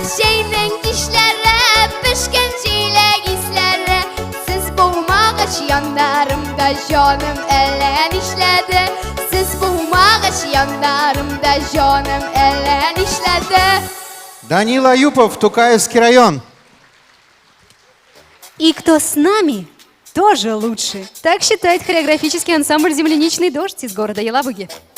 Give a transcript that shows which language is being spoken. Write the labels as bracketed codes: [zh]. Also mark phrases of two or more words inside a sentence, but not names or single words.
[tt] җәйнең кичләре пешкән җиләк исләре Сез булмагач яннарымда җаным әллә нишләде Сез булмагач яннарымда җаным әллә нишләде [ru] Данил Аюпов, Тукаевский район. И кто с нами, тоже лучше. Так считает хореографический ансамбль «Земляничный дождь» из города Елабуги.